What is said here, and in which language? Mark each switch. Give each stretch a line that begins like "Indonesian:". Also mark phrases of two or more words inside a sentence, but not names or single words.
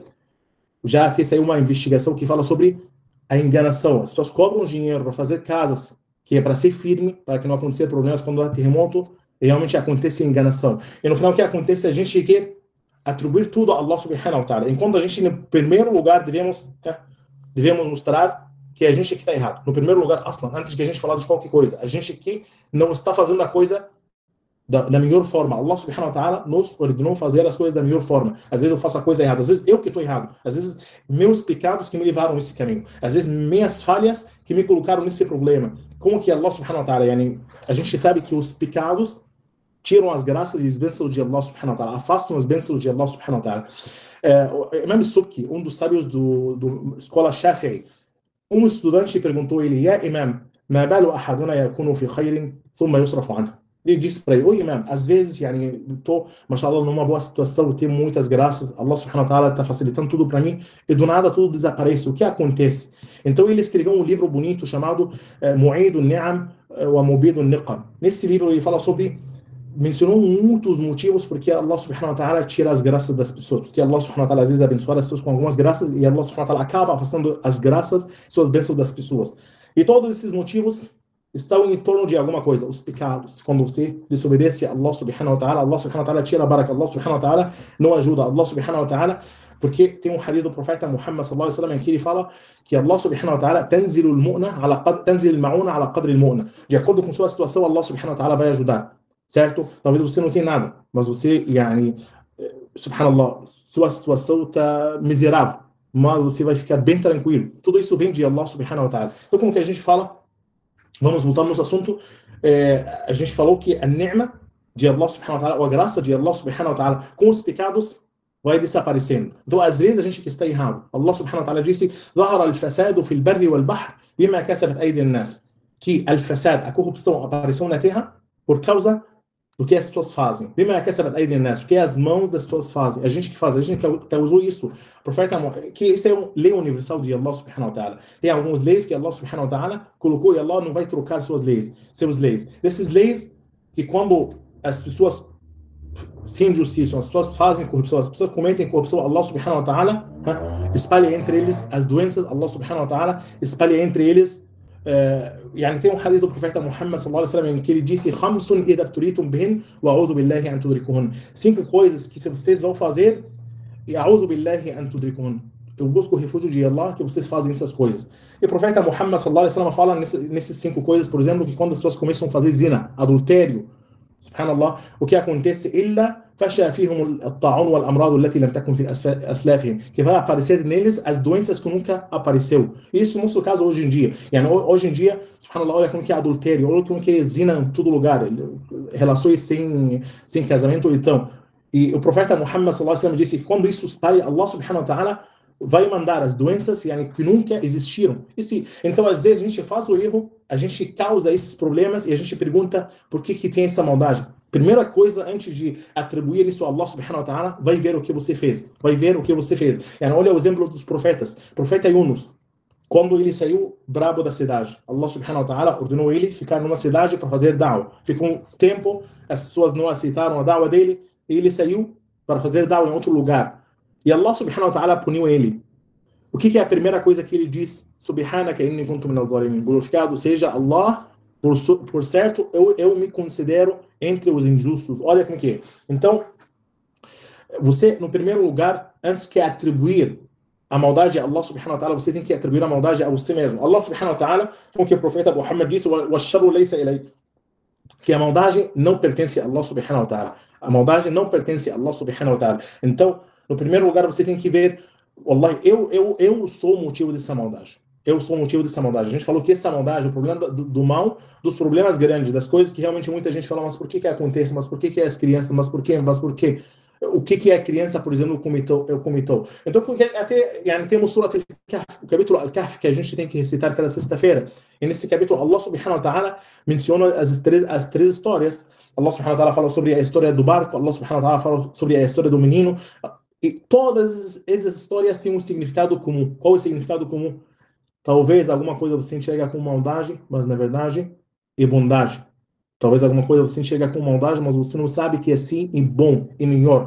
Portuguese: Já até saiu uma investigação que fala sobre a enganação. As pessoas cobram dinheiro para fazer casas, que é para ser firme, para que não aconteça problemas quando há terremoto, e realmente acontece enganação. E no final o que acontece? A gente quer atribuir tudo a Allah
Arabic: سبحانه وتعالى.
Portuguese: Enquanto a gente, no primeiro lugar, devemos mostrar que a gente que está errado. No primeiro lugar, antes de a gente falar de qualquer coisa, a gente que não está fazendo a coisa da melhor forma. Allah
Arabic: سبحانه وتعالى
Portuguese: nos ordenou fazer as coisas da melhor forma. Às vezes eu faço a coisa errada, às vezes eu que estou errado, às vezes meus pecados que me levaram a esse caminho, às vezes minhas falhas que me colocaram nesse problema. Como que Allah
Arabic: سبحانه وتعالى,
Portuguese: a gente sabe que os pecados tiram as graças e as bênçãos de Allah
Arabic: سبحانه وتعالى,
Portuguese: afastam as bênçãos de Allah
Arabic: سبحانه وتعالى.
Portuguese: Imam Subki, um dos sábios do escola Shafi'i, um estudante perguntou a ele,
Arabic: يا إمام، ما بال أحدنا يكون في خير ثم يصرف عنه.
Portuguese: Ele disse para ele, oi Imam, às vezes, estou, mashallah, numa boa situação, tenho muitas graças, Allah
Arabic: سبحانه وتعالى
Portuguese: está facilitando tudo para mim, e do nada tudo desaparece. O que acontece? Então ele escreveu um livro bonito chamado Mu'idun Ni'am wa Mubidun Niqam. Nesse livro ele fala mencionou muitos motivos porque Allah
Arabic: سبحانه وتعالى
Portuguese: tira as graças das pessoas, porque Allah
Arabic: سبحانه وتعالى
Portuguese: às vezes abençoa as pessoas com algumas graças e Allah
Arabic: سبحانه وتعالى
Portuguese: acaba afastando as graças, suas bênçãos das pessoas. E todos esses motivos estão em torno de alguma coisa, os pecados. Quando você desobedece a Allah
Arabic: سبحانه وتعالى,
Portuguese: Allah
Arabic: سبحانه وتعالى
Portuguese: tira a baraka, Allah
Arabic: سبحانه وتعالى
Portuguese: não ajuda, Allah
Arabic: سبحانه وتعالى,
Portuguese: porque tem um hadith do profeta Muhammad
Arabic: صلى الله عليه وسلم
Portuguese: em que ele fala que Allah
Arabic: سبحانه وتعالى تنزل المعونة على قدر المؤونة.
Portuguese: De acordo com sua situação, Allah
Arabic: سبحانه وتعالى
Portuguese: vai ajudar. Certo? Talvez você não tenha nada, mas você, subhanallah, sua situação está miserável, mas você vai ficar bem tranquilo. Tudo isso vem de Allah
Arabic: سبحانه وتعالى.
Portuguese: Então, como que a gente fala? Vamos voltar no nosso assunto. A gente falou que a ni'ma de Allah
Arabic: سبحانه وتعالى,
Portuguese: ou a graça de Allah
Arabic: سبحانه وتعالى,
Portuguese: com os pecados, vai desaparecendo. Então, às vezes, a gente que está errado. Allah
Arabic: سبحانه وتعالى
Portuguese: disse,
Arabic: ظهر الفساد في البر والبحر بما كسبت أيدي الناس.
Portuguese: Que al-fasad, a corrupção, apareceu na terra por causa do que as pessoas fazem. O que as mãos das pessoas fazem. A gente que faz, a gente que usou isso. O profeta, que isso é uma lei universal de Allah
Arabic: سبحانه وتعالى.
Portuguese: Tem algumas leis que Allah
Arabic: سبحانه وتعالى
Portuguese: colocou e Allah não vai trocar seus leis. Essas leis que quando as pessoas se injustiçam, as pessoas fazem corrupção, as pessoas cometem corrupção, Allah
Arabic: سبحانه وتعالى
Portuguese: espalha entre eles as doenças, Allah
Arabic: سبحانه وتعالى
Portuguese: espalha entre eles. Tem um hadith do profeta Muhammad
Arabic: صلى الله عليه وسلم
Portuguese: em que ele disse:
Arabic: "خمس إذا ابتليتم بهن وأعوذ بالله أن تدركوهن."
Portuguese: 5 coisas que se vocês vão fazer,
Arabic: أعوذ بالله أن تدركون.
Portuguese: Eu busco o refúgio de Allah que vocês fazem essas coisas. E o profeta Muhammad
Arabic: صلى الله عليه وسلم
Portuguese: fala nesses 5 coisas, por exemplo, que quando as pessoas começam a fazer zina, adultério, subhanallah, o que acontece?
Arabic: إلا فشا فيهم الطاعون والأمراض التي لم تكن في أسلافهم,
Portuguese: que vai aparecer neles as doenças que nunca apareceu. Isso no nosso caso hoje em dia. Yani, hoje em dia, subhanallah, olha como que é adultério, olha como que é zina em todo lugar, relações sem casamento, então. E o profeta Muhammad
Arabic: صلى الله عليه وسلم
Portuguese: disse que quando isso sai, Allah
Arabic: سبحانه وتعالى
Portuguese: vai mandar as doenças yani, que nunca existiram. Então, às vezes, a gente faz o erro, a gente causa esses problemas e a gente pergunta por que tem essa maldade. Primeira coisa, antes de atribuir isso a Allah
Arabic: سبحانه وتعالى,
Portuguese: vai ver o que você fez. Vai ver o que você fez. Yani, olha o exemplo dos profetas. Profeta Yunus, quando ele saiu brabo da cidade, Allah
Arabic: سبحانه وتعالى
Portuguese: ordenou ele ficar numa cidade para fazer da'wah. Ficou um tempo, as pessoas não aceitaram a da'wah dele, e ele saiu para fazer da'wah em outro lugar. E Allah
Arabic: سبحانه وتعالى
Portuguese: puniu ele. O que é a primeira coisa que ele diz?
Arabic: سبحانك إني كنت من الظالمين.
Portuguese: Glorificado seja Allah, por certo, eu me considero entre os injustos. Olha como que é. Então, você, no primeiro lugar, antes que atribuir a maldade a Allah
Arabic: سبحانه وتعالى,
Portuguese: você tem que atribuir a maldade a você mesmo. Allah
Arabic: سبحانه وتعالى,
Portuguese: como que o profeta Muhammad disse,
Arabic: وَالشَّرُّ لَيْسَ إِلَيْكَ,
Portuguese: que a maldade não pertence a Allah
Arabic: سبحانه وتعالى.
Portuguese: A maldade não pertence a Allah
Arabic: سبحانه وتعالى.
Portuguese: Então, no primeiro lugar, você tem que ver, wallahi, eu sou o motivo dessa maldade. Eu sou o motivo dessa maldade. A gente falou que essa maldade, o problema do mal, dos problemas grandes, das coisas que realmente muita gente fala, mas por que acontece? Mas por que as crianças? Mas por quê? Mas por quê? O que a criança, por exemplo, comitou? Então, porque até temos Surat al-Kahf, o capítulo Al-Kahf, que a gente tem que recitar cada sexta-feira. E nesse capítulo, Allah
Arabic: سبحانه وتعالى
Portuguese: menciona as três histórias. Allah
Arabic: سبحانه وتعالى
Portuguese: fala sobre a história do barco, Allah
Arabic: سبحانه وتعالى
Portuguese: fala sobre a história do menino. E todas essas histórias têm um significado comum. Qual é o significado comum? Talvez alguma coisa você enxerga com maldade, mas na verdade é bondade. Talvez alguma coisa você enxerga com maldade, mas você não sabe que é sim e bom e melhor.